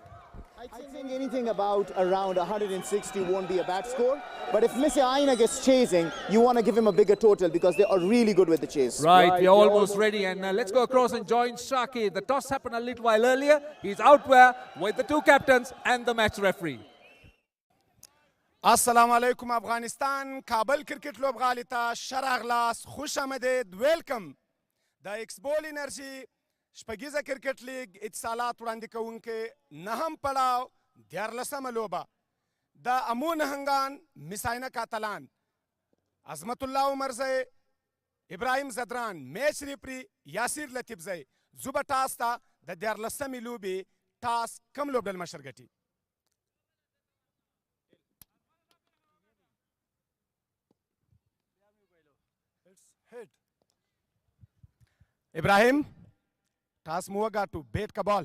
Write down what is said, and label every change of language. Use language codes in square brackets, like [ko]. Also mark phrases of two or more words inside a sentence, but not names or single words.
[en] I think anything about around 160 won't be a bad score. But if MIS-E-AINAK is chasing, you want to give him a bigger total, because they are really good with the chase. Right, we're almost ready, and let's go across and join Shaki. The toss happened a little while earlier. He's out there with the 2 captains and the match referee. [ps] السلام علیکم افغانستان کابل کرکټ لوبغالي ته ښه راغلاست [fa] خوش آمدید [ps] ویلکم د ایکسبول انرژي شپږیزه کرکټ لیګ اتصالات وړاندې کوونکې نهم پړاو 14مه لوبه د امو نهنګان مس-E-AINAK اتلان عظمت الله عمرزی ابراهیم زدران [en] match referee [ps] یاسیر لطیفزی زوبه ټاس ته د 14مې لوبې ټاس کم لوبډل مشر ګټي ابراهیم ټاس مو وګاټو بیټ کا بال